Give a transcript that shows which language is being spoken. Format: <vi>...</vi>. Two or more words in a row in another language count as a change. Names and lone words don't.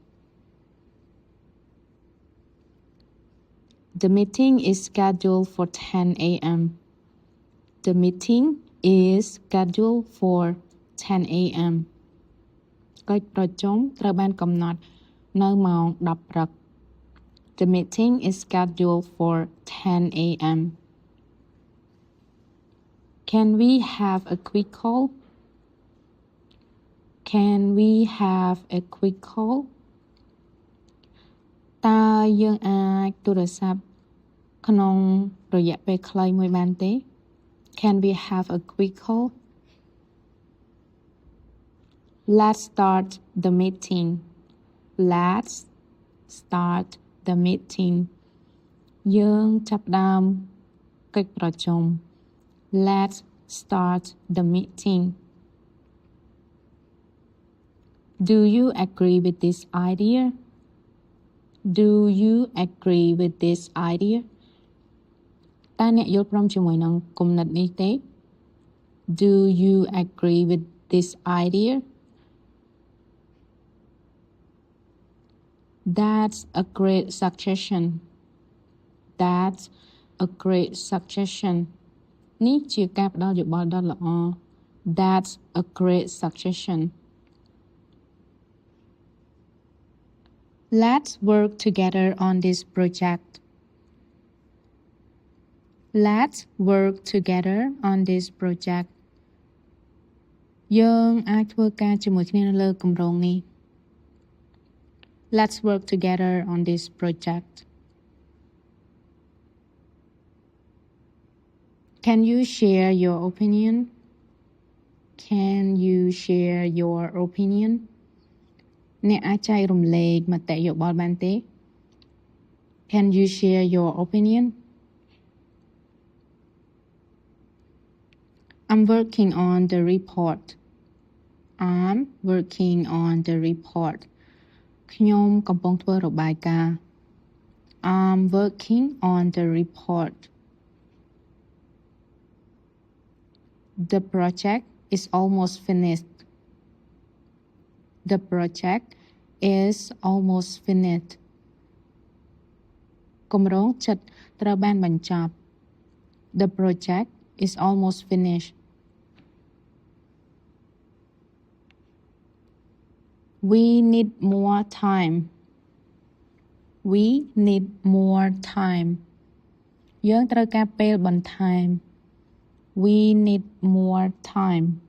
<en>The meeting is scheduled for 10 a.m. The meeting is scheduled for 10 a.m.</en> <km>កិច្ចប្រជុំត្រូវបានកំណត់នៅម៉ោង 10 ព្រឹក</km> <en>The meeting is scheduled for 10 a.m. Can we have a quick call? Can we have a quick call?</en> <km>តើយើងអាចទូរស័ព្ទក្នុងរយៈពេលខ្លីមួយបានទេ</km> <en>Can we have a quick call? Let's start the meeting. Let's start the meeting.</en> <km>យើងចាប់ផ្ដើមកិច្ចប្រជុំ</km> <en>Let's start the meeting. Do you agree with this idea? Do you agree with this idea?</en> <km>តើអ្នកយល់ព្រមជាមួយនឹងគំនិតនេះទេ</km> <en>Do you agree with this idea? That's a great suggestion. That's a great suggestion.</en> <km>នេះជាការផ្ដល់យោបល់ដ៏ល្អ</km> <en>That's a great suggestion. Let's work together on this project. Let's work together on this project.</en> <km>យើងអាចធ្វើការជាមួយគ្នានៅលើគម្រោងនេះ</km> <en>Let's work together on this project. Can you share your opinion? Can you share your opinion?</en> <km>អ្នកអាចចែករំលែកមតិយោបល់បានទេ</km> <en>Can you share your opinion? I'm working on the report. I'm working on the report.</en> <km>ខ្ញុំកំពុងធ្វើរបាយការណ៍</km> <en>I'm working on the report. The project is almost finished. The project is almost finished.</en> <km>គម្រោងចិត្តត្រូវបានបញ្ចប់</km> <en>The project is almost finished. We need more time. We need more time.</en> <km>យើងត្រូវការពេលបន្ថែម</km> <en>We need more time.</en>